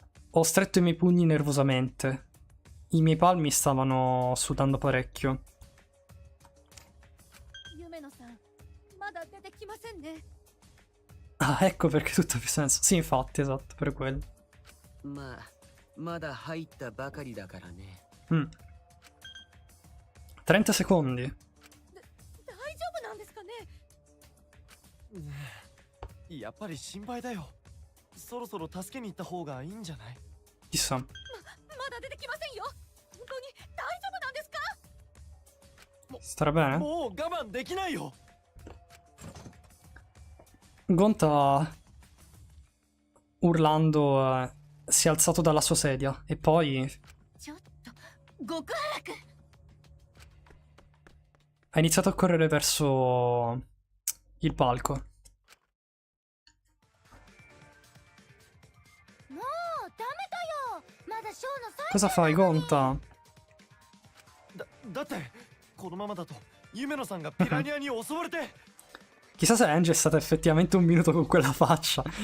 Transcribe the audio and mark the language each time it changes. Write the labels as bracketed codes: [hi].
[it] Ho stretto i miei pugni nervosamente. I miei palmi stavano sudando parecchio. [ja] 夢野さん、まだ出てきませんね。 [it] Ah, ecco perché tutto ha più senso. Sì, infatti, esatto, per quello. [ja] まあまだ入ったばかりだからね。 [it] 30 secondi. [ja] 大丈夫なんですかね。やっぱり心配だよ。そろそろ助けに行った方がいいんじゃない？ [it] Chissà. [ja] まだ出てきませんよ。本当に大丈夫なんですか。 [it] Starà bene? [ja] もう我慢できないよ。 [it] Gonta, urlando, si è alzato dalla sua sedia e poi [ja] ちょっと極悪 [it] ha iniziato a correre verso il palco. [ja] もうダメだよ。まだショーの最 [it] Cosa fai, Gonta? [ja] だってこのままだと夢野さんがピラニアに襲われて。 [it] Chissà se Angie è stata effettivamente un minuto con quella faccia.